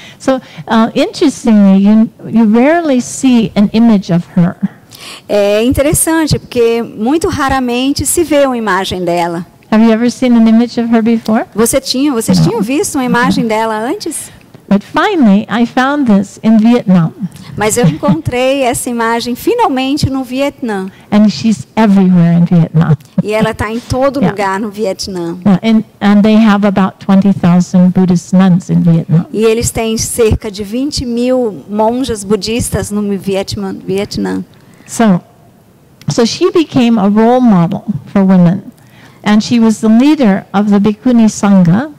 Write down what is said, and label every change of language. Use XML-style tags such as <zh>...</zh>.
<en>So interestingly, you rarely see an image of her.</en> <pt>É interessante porque muito raramente se vê uma imagem dela.</pt> <en>Have you ever seen an image of her before?</en> <pt>Vocês tinham visto uma imagem dela antes?</pt> <en>But finally, I found this in Vietnam.</en> <pt>Mas eu encontrei essa imagem finalmente no Vietnã.</pt> <en>And she's everywhere in Vietnam.</en> <pt>E ela está em todo lugar no Vietnã.</pt> <en>And they have about 20,000 Buddhist nuns in Vietnam.</en> <pt>E eles têm cerca de 20.000 monjas budistas no Vietnã.</pt> <en>So she became a role model for women. And she was the leader of the Bhikkhuni Sangha.</en>